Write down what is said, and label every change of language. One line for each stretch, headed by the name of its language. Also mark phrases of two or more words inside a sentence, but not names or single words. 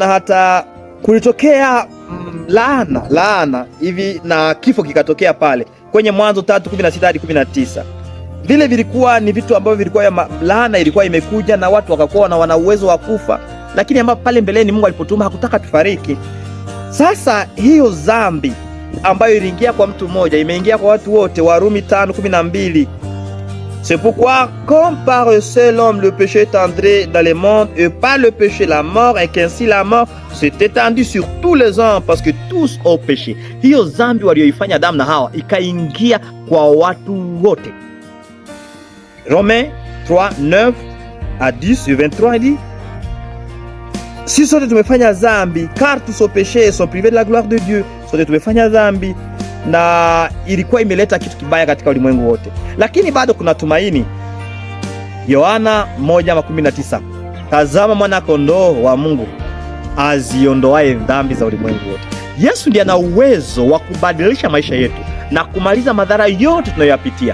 Swahili: Hata kulitokea laana hivi na kifo kikatokea pale kwenye Mwanzo 3:16 hadi 19. Vile vilikuwa ni vitu ambavyo vilikuwa laana ilikuwa imekuja na watu wakakuwa wana uwezo wa kufa, lakini ambapo pale mbeleni Mungu alipotuma hakutaka tufariki. Sasa hiyo dhambi ambayo iliingia kwa mtu mmoja imeingia kwa watu wote. Warumi 5:12,
French: c'est pourquoi comme par un seul homme le péché est entré dans le monde et par le péché la mort, et qu'ainsi la mort s'est étendue sur tous les hommes parce que tous ont péché.
Swahili: Hiyo dhambi walioifanya Adamu na Hawa ikaingia kwa watu wote.
French: Romains 3:9 à 10 et 23 dit,
Swahili: si sote tumefanya dhambi,
French: car tous ont péché et sont privés de la gloire de Dieu.
Swahili: Sote tumefanya dhambi na ilikuwa imeleta kitu kibaya katika ulimwengu wote, lakini bado kuna tumaini. Yohana 1:19, tazama mwana kondoo wa Mungu aziondoaye dhambi za ulimwengu wote. Yesu ndiye ana uwezo wa kubadilisha maisha yetu na kumaliza madhara yote tunayoyapitia.